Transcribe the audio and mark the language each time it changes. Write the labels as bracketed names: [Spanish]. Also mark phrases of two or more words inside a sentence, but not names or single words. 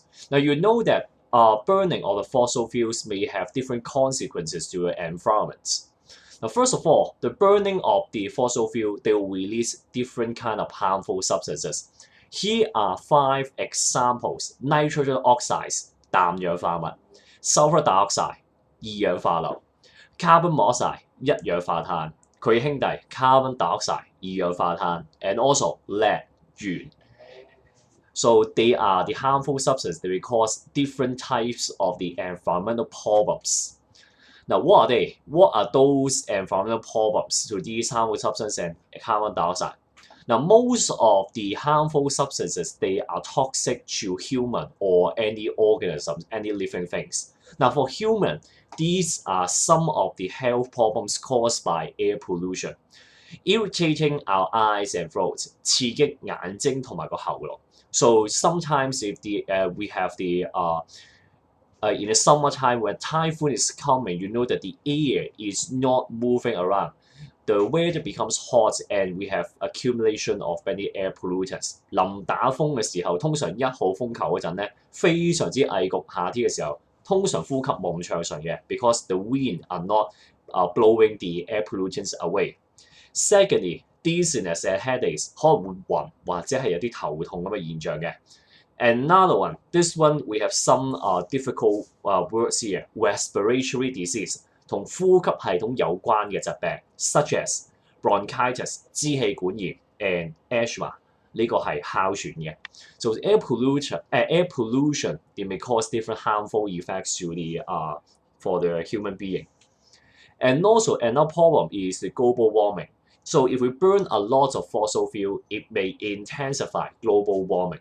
[English] Now, you know that burning of the fossil fuels may have different consequences to the environment. Now, first of all, the burning of the fossil fuel, they will release different kind of harmful substances. Here are 5 examples: nitrogen oxides 氮氧化物、sulfur dioxide 二氧化硫、carbon monoxide 一氧化碳、 [Cantonese] 佢兄弟 [English] carbon dioxide 二氧化碳 and also lead 鉛。So they are the harmful substances that will cause different types of the environmental problems. Now, what are they? What are those environmental problems to these harmful substances and carbon dioxide? Now, most of the harmful substances, they are toxic to human or any organisms, any living things. Now, for human, these are some of the health problems caused by air pollution, irritating our eyes and throats, [Cantonese] 刺激眼睛同埋個喉嚨. [English] So sometimes if we have the in the summertime when typhoon is coming, you know that the air is not moving around. The weather becomes hot and we have accumulation of many air pollutants. [Cantonese] 臨打風嘅時候，通常1號風球嗰陣咧，非常之翳焗。夏天嘅時候，通常呼吸冇咁暢順嘅 [English] because the wind are not blowing the air pollutants away. Secondly, dizziness and headaches [Cantonese] 可能會暈或者係有啲頭痛咁嘅現象嘅。 [English] Another one, this one we have some difficult words here. Respiratory disease [Cantonese] 同呼吸系統有關嘅疾病 [English] ，such as bronchitis 支氣管炎 and asthma [Cantonese] 呢個係哮喘嘅。 [English] So air pollution it may cause different harmful effects to the for the human being. And also another problem is the global warming. So if we burn a lot of fossil fuel, it may intensify global warming.